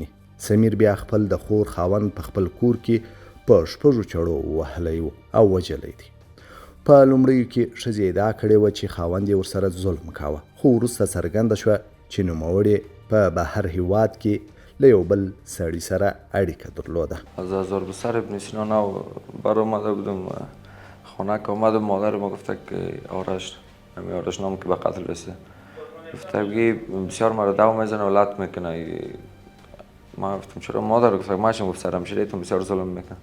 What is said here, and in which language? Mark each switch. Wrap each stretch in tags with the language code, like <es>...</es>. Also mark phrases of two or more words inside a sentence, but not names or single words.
<ps>سمیر بیا خپل د خور خاوند په خپل کور کې په 6 چړو وهلی و او وژلی دی. په لومړیو کې ښځې ادعا کړې وه چې خاوند یې ورسره ظلم کاوه، خو وروسته څرګنده شوه چې نوموړې په بهر هیواد کې له یو بل سړي سره اړیکه درلوده.</ps> <fa>از آذربایجان ابن سینا بر آمده بودم خانه آمدم، مادرم گفته که آرش نام که به قتل رسیده. گفته بسیار مرا دو میزنه و لط میکنه. ما گفتم چرا مادر؟ گفته ماشم گفت سر همشیریتون بسیار ظلم میکنه.</fa>